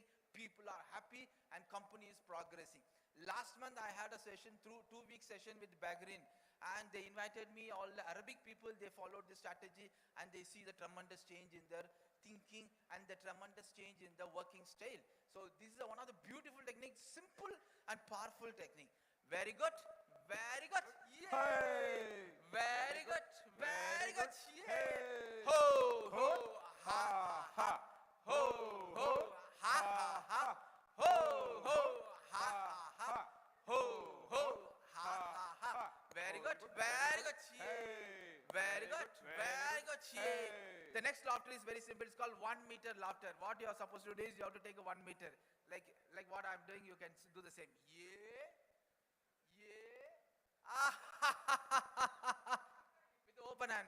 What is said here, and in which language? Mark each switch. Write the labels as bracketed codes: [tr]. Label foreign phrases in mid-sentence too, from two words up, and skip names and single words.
[en] People are happy and company is progressing. Last month I had a session, 2-week session with Bahrain, and they invited me, all the Arabic people, they followed this strategy and they see the tremendous change in their thinking and the tremendous change in the working style. So this is one of the beautiful techniques, simple and powerful technique. Very good, very good. Yay! Very good, very good. Yay! Ho, ho, ha, ha. Ho, ho, ha, ha, ha. Ho, ho, ha, ha, ha. Ho, ho, ha, ha, ha. Very good, very good. Yay! Very good, very good. Yay! The next laughter is very simple. It's called 1 meter laughter. What you are supposed to do is you have to take a 1 meter. Like what I'm doing, you can do the same. Yeah, yeah. Ah, with the open hands.